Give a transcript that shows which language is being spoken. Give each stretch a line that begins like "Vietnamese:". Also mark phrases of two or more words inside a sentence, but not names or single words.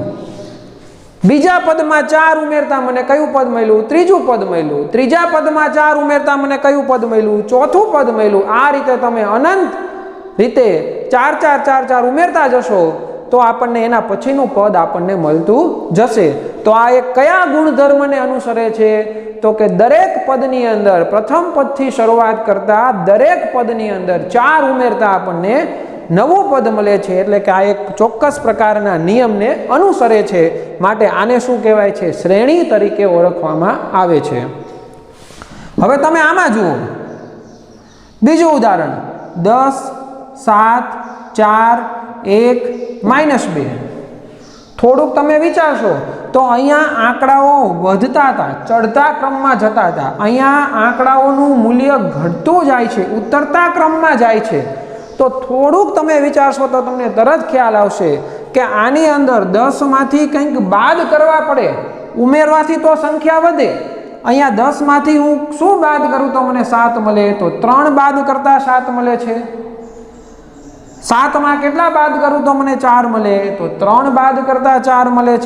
Gujarati: બીજા પદ માં 4 ઉમેરતા મને કયું પદ મળ્યું? ત્રીજું પદ મળ્યું। ત્રીજા પદ માં 4 ઉમેરતા મને કયું પદ મળ્યું? ચોથું પદ મળ્યું। આ રીતે તમે અનંત રીતે 4 4 4 4 ઉમેરતા જશો તો આપણને એના પછીનું પદ આપણને મળતું જશે। તો આ એક કયા ગુણધર્મને અનુસરે છે? તો કે દરેક પદની અંદર પ્રથમ પદથી શરૂઆત કરતા દરેક પદની અંદર 4 ઉમેરતા આપણને નવું પદ મળે છે, એટલે કે આ એક ચોક્કસ પ્રકારના નિયમને અનુસરે છે, માટે આને શું કહેવાય છે? શ્રેણી તરીકે ઓળખવામાં આવે છે। હવે તમે આમાં જુઓ બીજું ઉદાહરણ 10, 7, 4, 1, -2। થોડુંક તમે વિચારશો તો અહીંયા આંકડાઓ વધતા હતા, ચઢતા ક્રમમાં જતા હતા। અહીંયા આંકડાઓનું મૂલ્ય ઘટતું જાય છે, ઉતરતા ક્રમમાં જાય છે। તો થોડુંક તમે વિચારશો તો તમને તરત ખ્યાલ આવશે કે આની અંદર 10 માંથી કંઈક બાદ કરવા પડે, ઉમેરવાથી તો સંખ્યા વધે। અહીંયા 10 માંથી હું શું બાદ કરું તો મને 7 મળે, તો 3 બાદ કરતા 7 મળે છે। 7 માં કેટલા બાદ કરું તો મને 4 મળે, તો 3 બાદ કરતા 4 મળે છે।